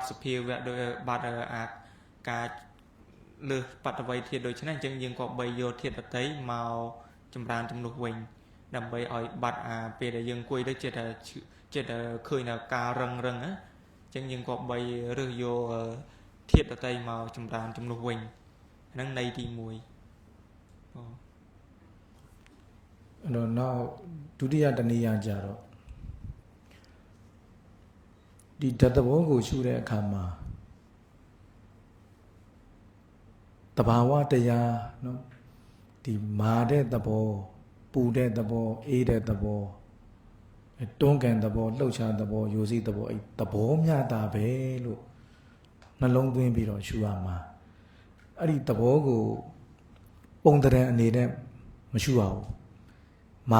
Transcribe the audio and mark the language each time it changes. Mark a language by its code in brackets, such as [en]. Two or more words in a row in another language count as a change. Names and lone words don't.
[km] សភាវៈដោយបាត់អាការលើសបតវ័យធាតុដូចនេះអញ្ចឹងយើងក៏បីយកធាតុដតីមកចម្រើនជំនួសវិញដើម្បីឲ្យបាត់អាពេលដែលយើងអង្គុយទៅចិត្តតែឃើញដល់ការរឹងណាអញ្ចឹងយើងក៏បីរើសយកធាតុដតីមកចម្រើនជំនួសវិញហ្នឹងន័យទី1 [my] အဲ့တော့နောက်ဒုတိယတနည်းအားကြတော့ဒီဓာတ်သဘောကိုရှုတဲ့အခါမှာ တဘာဝတရားနော်ဒီမာတဲ့သဘောပူတဲ့သဘောအေးတဲ့သဘောတွန်းကန်သဘောလှုပ်ရှားသဘောယိုစိသဘောအဲ့သဘောမျှတာပဲလို့နှလုံးသွင်းပြီးတော့ရှုရမှာအဲ့ဒီသဘောကိုပုံတရံအနေနဲ့မရှုရဘူးမာ